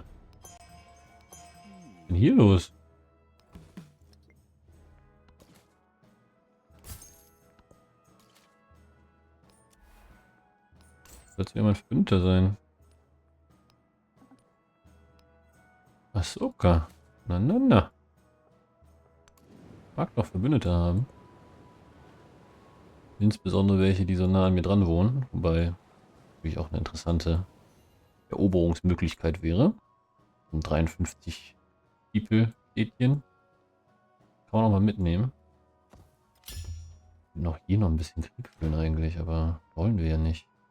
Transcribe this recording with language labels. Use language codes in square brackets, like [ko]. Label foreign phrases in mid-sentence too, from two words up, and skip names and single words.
[de] Was ist denn hier los? Sollst du ja mein Verbündeter sein? Ahsoka. Na, na, na. Mag doch Verbündete haben. Insbesondere welche, die so nah an mir dran wohnen. Wobei natürlich auch eine interessante Eroberungsmöglichkeit wäre. Und 53 People-Städtchen. Kann man auch mal mitnehmen. Noch hier noch ein bisschen Krieg führen eigentlich, aber wollen wir ja nicht.